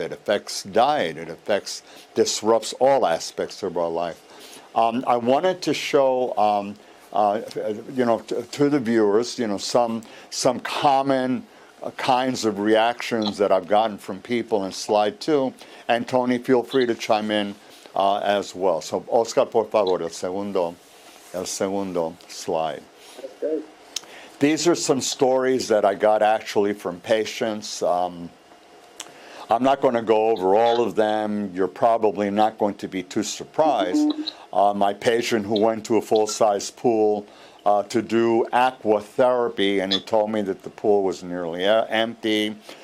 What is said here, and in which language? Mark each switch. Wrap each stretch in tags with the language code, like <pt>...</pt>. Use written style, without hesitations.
<en>It affects diet. It disrupts all aspects of our life. I wanted to show, to the viewers, some common kinds of reactions that I've gotten from people in slide 2. And Tony, feel free to chime in as well.</en> <es>So, Oscar, por favor, el segundo slide.</es> <en>Okay. These are some stories that I got actually from patients. I'm not going to go over all of them. You're probably not going to be too surprised. My patient who went to a full-size pool to do aqua therapy, and he told me that the pool was nearly empty.</en>